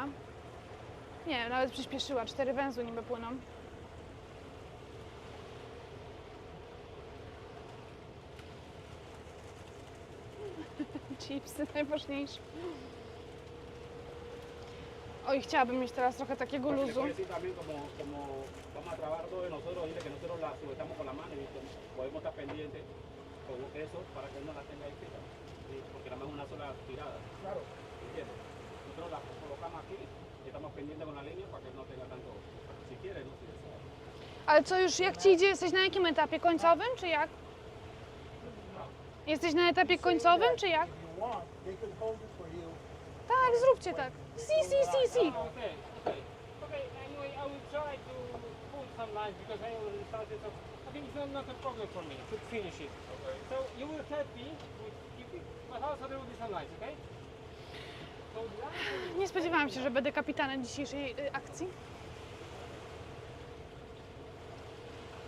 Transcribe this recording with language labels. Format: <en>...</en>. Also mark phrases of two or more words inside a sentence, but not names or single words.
<pl>Nie, nawet przyspieszyła. 4 węzły niby płyną. Chipsy najważniejsze. Oj, chciałabym mieć teraz trochę takiego</pl> <es>Le</es> <pl>luzu.</pl> <es>puedes decir también como vamos a trabajar todo de nosotros, dile que nosotros la sujetamos con la mano y que podemos estar pendientes con eso para que él no la tenga ahí fija, ¿sí? Porque nada más es una sola tirada. Claro. ¿Entiendes? Nosotros la colocamos aquí y estamos pendientes con la línea para que él no tenga tanto, si quiere, no si desea.</es> <pl>Ale co już, jak ci idzie? Jesteś na jakim etapie? Końcowym, czy jak? Jesteś na etapie końcowym, czy jak?</pl> <en>If you want, they could hold it for you.</en> <pl>Tak, zróbcie tak.</pl> <es>Si.</es> <en>Okay. Okay, anyway, I will try to pull some lines because I already started, so I think it's not a problem for me to finish it. Okay. So you will help me with keeping, but also there will be some lines, okay? So the lines</en> <pl>Nie spodziewałam się, że będę kapitanem dzisiejszej akcji.</pl>